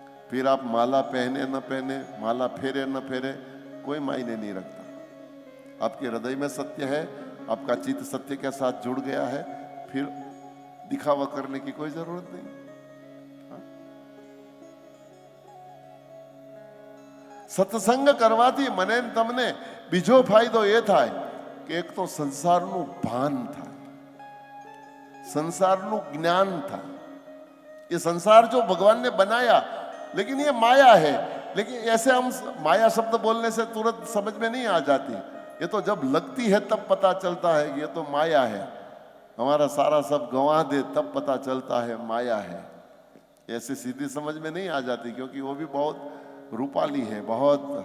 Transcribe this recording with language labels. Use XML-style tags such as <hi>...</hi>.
<hi>फिर आप माला पहने न पहने, माला फेरे न फेरे, कोई मायने नहीं रखता. आपके हृदय में सत्य है, आपका चित्त सत्य के साथ जुड़ गया है, फिर दिखावा करने की कोई जरूरत नहीं.</hi> <gu>સત્સંગ કરવાથી મને તમને બીજો ફાયદો એ થાય કે એક તો સંસારનું ભાન થાય, સંસારનું જ્ઞાન થાય.</gu> <hi>ये संसार जो भगवान ने बनाया, लेकिन ये माया है, लेकिन ऐसे हम माया शब्द बोलने से तुरंत समझ में नहीं आ जाती। ये तो जब लगती है तब पता चलता है कि ये तो माया है। हमारा सारा सब गंवा दे तब पता चलता है माया है। ऐसे सीधी समझ में नहीं आ जाती, क्योंकि वो भी बहुत रूपाली है, बहुत।</hi>